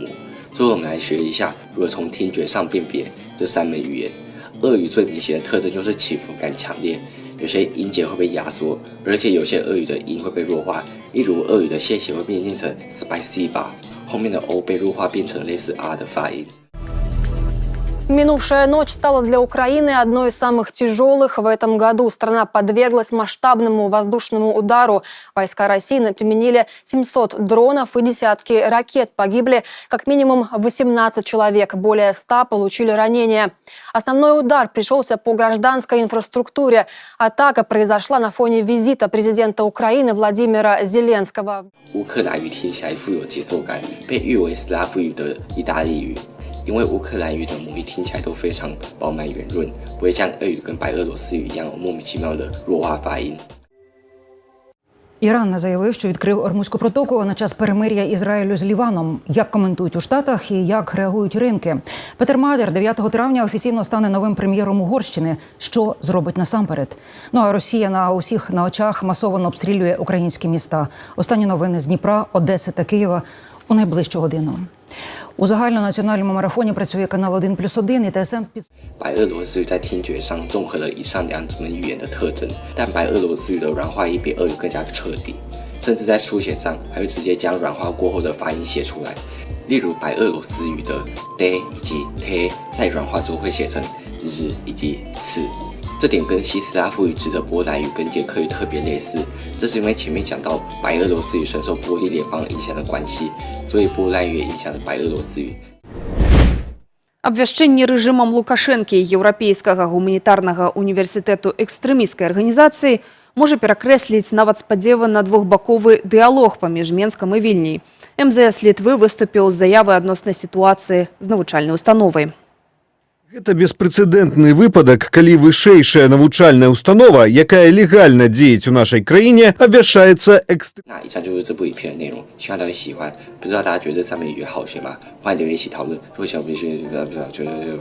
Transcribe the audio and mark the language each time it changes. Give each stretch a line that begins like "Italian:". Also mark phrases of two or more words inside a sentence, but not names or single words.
Chinese: 所以我们来学一下如何从听觉上辨别这3门语言。俄语最明显的特征就是起伏感强烈，有些音节会被压缩，而且有些俄语的音会被弱化，例如俄语的谢谢会变成 spasiba， 后面的 o 被弱化变成类似 r 的发音。
Russian: Минувшая ночь стала для Украины одной из самых тяжелых в этом году. Страна подверглась масштабному воздушному удару. Войска России применили 700 дронов и десятки ракет. Погибли как минимум 18 человек. Более 100 получили ранения. Основной удар пришелся по гражданской инфраструктуре. Атака произошла на фоне визита президента Украины Владимира Зеленского.
Chinese: 乌克兰语听起来富有节奏感，被誉为斯拉夫语的意大利语。因为乌克兰语的母语听起来都非常饱满圆润，不会像俄语跟白俄罗斯语一样有莫名其妙的弱化发音。
Ukrainian: Іран заявив, що відкрив Ормузьку протоку на час перемир'я Ізраїлю з Ліваном. Як коментують у Штатах і як реагують ринки? Петер Мадер 9 травня офіційно стане новим прем'єром Угорщини. Що зробить насамперед? Ну а Росія на усіх на очах масово обстрілює українські міста. Останні новини з Дніпра, Одеси та Києва у найближчу годину. У загальнонаціональному марафоні працює канал 1+1 і ТСН.
Chinese: 白俄罗斯语在听觉上综合了以上2门语言的特征，但白俄罗斯语的软化音比俄语更加彻底，甚至在书写上还会直接将软化过后的发音写出来。例如白俄罗斯语的 de 以及 te 在软化之后会写成 z 以及 c。这点跟西斯拉夫语指的波兰语跟捷克语特别类似，这是因为前面讲到白俄罗斯语深受波利联邦影响的关系，所以波兰语也影响了白俄罗斯语。
Belarusian: Абвяшчэнне рэжымам Лукашэнкі еўрапейскага гуманітарнага універсітэту экстрэмісцкай арганізацыі можа перакрэсліць нават спадзеваны двухбаковы дыялог паміж Менскам і Вільняй. МЗС Літвы выступіў з заявай адносна сітуацыі з навучальнай установай. Гэта беспрэцэдэнтны выпадак, калі вышэйшая навучальная установа, якая легальна дзеяць у нашай краіне, абвяшчаецца
Chinese: 那以上就是这部影片的内容，希望大家喜欢。不知道大家觉得这3门语言好学吗？欢迎留言一起讨论。如果喜欢，必须觉得